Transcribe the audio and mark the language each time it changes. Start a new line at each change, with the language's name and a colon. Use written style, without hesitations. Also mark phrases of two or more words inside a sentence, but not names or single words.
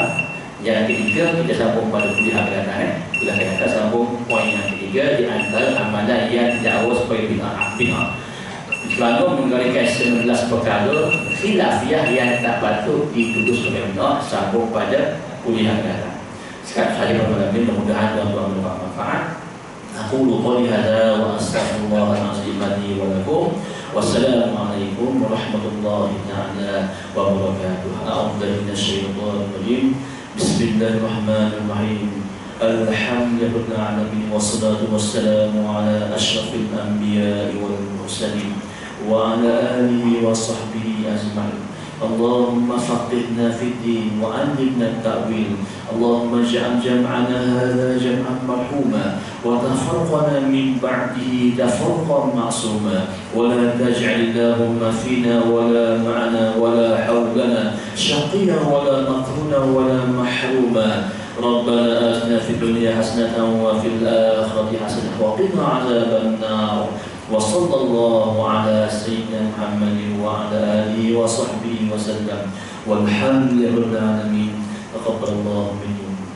Malay: Yang ketiga, kita sambung pada kuliah akan datang. Kuliah akan datang sambung poin yang ketiga di antara amalan yang didakwa supaya bid'ah. Selama menggunakan 19 perkara khilafiyah yang tak patut dituduh sebagai bid'ah, sambung pada kuliah akan datang. Sekarang saja bermalam, mudah-mudahan tuan-tuan mendapat manfaat.
Arabic: أقول قولي هذا وأستغفر الله العظيم لي ولكم. والسلام عليكم ورحمة الله تعالى وبركاته. أعوذ من الشيطان الرجيم. بسم الله الرحمن الرحيم. الحمد لله رب العالمين والصلاة والسلام على أشرف الأنبياء والمرسلين وعلى آله وصحبه أجمعين. اللهم فقهنا في الدين وعلمنا التأويل. اللهم اجعل جمعنا هذا جمعا مرحوما وتفرقنا من بعده تفرقا معصوما ولا تجعل اللهم فينا ولا معنا ولا حولنا شقيا ولا مطرودا ولا محروما. ربنا آتنا في الدنيا حسنة وفي الآخرة حسنة وقنا عذاب النار. وصلى الله على سيدنا محمد وعلى آله وصحبه وسلم والحمد لله رب العالمين. تقبل الله مني